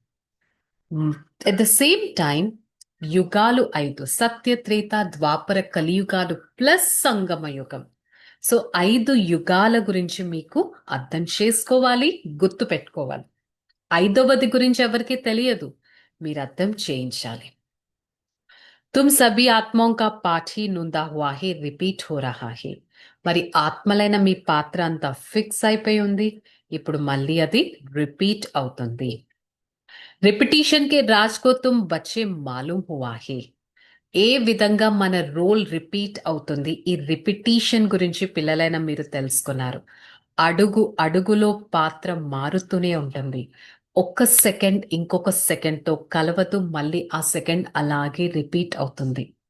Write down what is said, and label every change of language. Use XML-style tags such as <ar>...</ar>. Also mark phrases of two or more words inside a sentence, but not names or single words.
<en>at the same time</en> <te>యుగాలు 5, సత్య, త్రేత, ద్వాపర, కలియుగాలు ప్లస్ సంగమ యుగం. సో 5 యుగాల గురించి మీకు అర్థం చేసుకోవాలి, గుర్తు పెట్టుకోవాలి. 5వది గురించి ఎవరికి తెలియదు, మీరు అర్థం చేయించాలి.</te> <hi>तुम सभी आत्माओं का पाठ ही नूंदा हुआ है, రిపీట్ हो रहा है.</hi> <te>మరి ఆత్మలైన మీ పాత్ర అంతా ఫిక్స్ అయిపోయి ఉంది, ఇప్పుడు మళ్ళీ అది రిపీట్ అవుతుంది.</te> <hi>रिपिटीशन के राज़ को तुम बच्चे मालूम हुआ है.</hi> <te>ఏ విధంగా మన రోల్ రిపీట్ అవుతుంది, ఈ రిపిటీషన్ గురించి పిల్లలైన మీరు తెలుసుకున్నారు. అడుగు అడుగులో పాత్ర మారుతూనే ఉంటుంది. ఒక్క సెకండ్ ఇంకొక సెకండ్తో కలవదు, మళ్ళీ ఆ సెకండ్ అలాగే రిపీట్ అవుతుంది.</te>